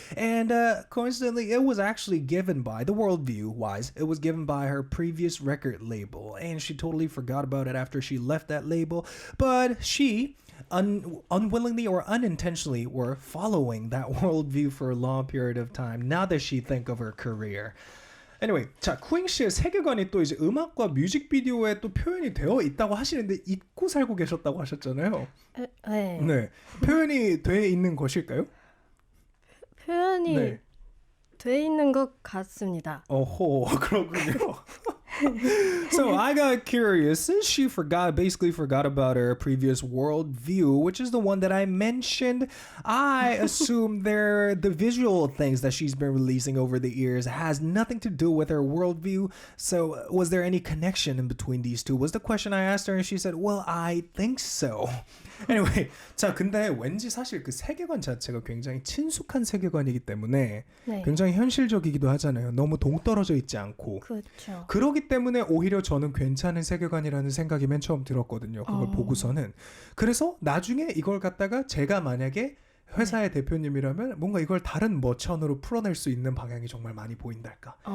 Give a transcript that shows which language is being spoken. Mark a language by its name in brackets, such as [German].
[English] And coincidentally, it was actually given by, the worldview wise, it was given by her previous record label. And she totally forgot about it after she left that label. But she unwillingly or unintentionally were following that worldview for a long period of time now that she think of her career. Anyway, [Korean] 자, 쿠잉 씨의 세계관이 또 이제 음악과 뮤직비디오에 또 표현이 되어 있다고 하시는데 잊고 살고 계셨다고 하셨잖아요. 네. 네. 표현이 돼 있는 것일까요? 표현이 네. 돼 있는 것 같습니다. 어호, 그렇군요. [English] So I got curious since she basically forgot about her previous worldview, which is the one that I mentioned. I assume the visual things that she's been releasing over the years has nothing to do with her worldview. So was there any connection in between these two? Was the question I asked her, and she said, "Well, I think so." Anyway, [Korean] 자 근데 왠지 사실 그 세계관 자체가 굉장히 친숙한 세계관이기 때문에 네. 굉장히 현실적이기도 하잖아요. 너무 동떨어져 있지 않고. 그렇죠. 그러기 때문에 오히려 저는 괜찮은 세계관이라는 생각이 맨 처음 들었거든요. 그걸 보고서는. 그래서 나중에 이걸 갖다가 제가 만약에 회사의 대표님이라면 뭔가 이걸 다른 머천으로 풀어낼 수 있는 방향이 정말 많이 보인달까.